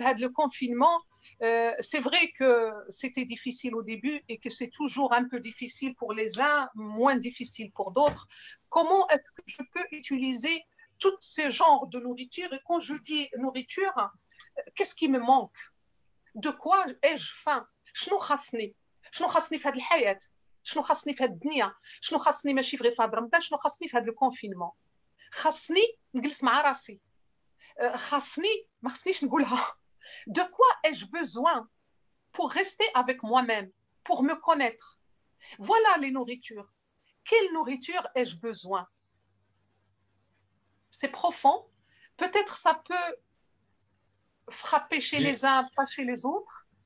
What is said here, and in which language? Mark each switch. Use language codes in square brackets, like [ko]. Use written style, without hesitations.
[fr] Le confinement, c'est vrai que c'était difficile au début et que c'est toujours un peu difficile pour les uns, moins difficile pour d'autres. Comment est-ce que je peux utiliser tous ces genres de nourriture? Et quand je dis nourriture, qu'est-ce qui me manque? De quoi ai-je faim? [ar] شنو خاصني في هذه الحياة؟ شنو خاصني في هذه الدنيا؟ شنو خاصني ماشي غير في هذا رمضان؟ شنو خاصني في هذا الكونفينمون؟ خاصني نجلس مع راسي، خاصني ما خاصنيش نقولها. [fr] De quoi ai-je besoin pour rester avec moi-même, pour me connaître? Voilà les nourritures. Quelle nourriture ai-je besoin? C'est profond. Peut-être ça peut frapper chez les uns, pas chez les autres.